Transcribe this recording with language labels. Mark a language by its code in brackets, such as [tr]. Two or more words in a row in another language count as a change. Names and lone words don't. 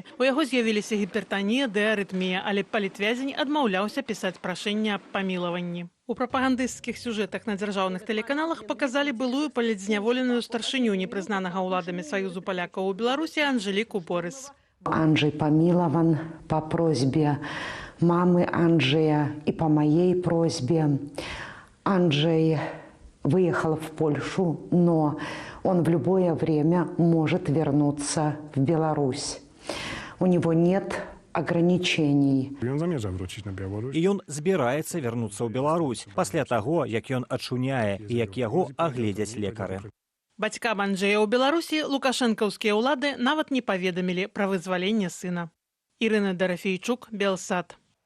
[be] У яго з'явіліся гіпертанія ды арытмія, але палітвязень адмаўляўся пісаць прашэнне аб памілаванні. У прапагандысцкіх сюжэтах на дзяржаўных тэлеканалах паказалі былую палітзняволеную старшыню непрызнанага ўладамі Саюзу палякаў у Беларусі Анжеліку Борыс. [ru] Анджей помилован по просьбе мамы Анджея и по моей просьбе. Анджей выехал в Польшу, но он в любое время может вернуться в Беларусь. У него нет ограничений. [be] І ён збіраецца вярнуцца ў Беларусь пасля таго, як ён ачуняе і як яго агледзяць лекары. Бацькам Анджэя ў Беларусі лукашэнкаўскія ўлады нават не паведамілі пра вызваленне сына. Ірына Дарафійчук, Белсат.